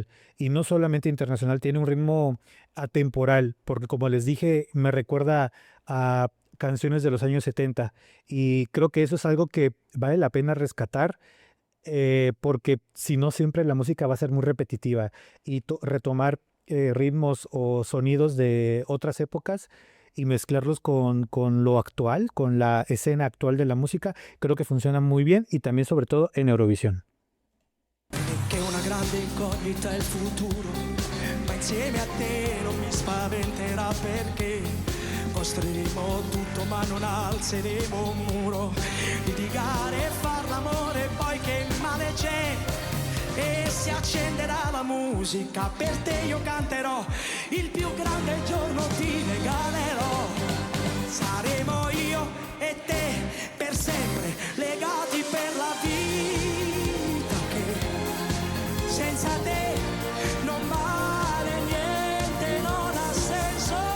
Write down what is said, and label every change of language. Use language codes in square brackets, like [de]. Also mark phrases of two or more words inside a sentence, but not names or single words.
[es] Y no solamente internacional, tiene un ritmo atemporal, porque como les dije, me recuerda a canciones de los años 70 y creo que eso es algo que vale la pena rescatar porque si no siempre la música va a ser muy repetitiva y retomar ritmos o sonidos de otras épocas y mezclarlos con lo actual, con la escena actual de la música, creo que funciona muy bien y también sobre todo en Eurovisión. [it] Che una grande incognita è il futuro, ma insieme a te non mi spaventerà perché costruiremo tutto ma non alzeremo un muro, litigare e far l'amore poi che male c'è, e si accenderà la musica, per te io canterò, il più grande giorno ti regalerò, saremo io e te per sempre legati per la vita che senza te non vale niente, non ha senso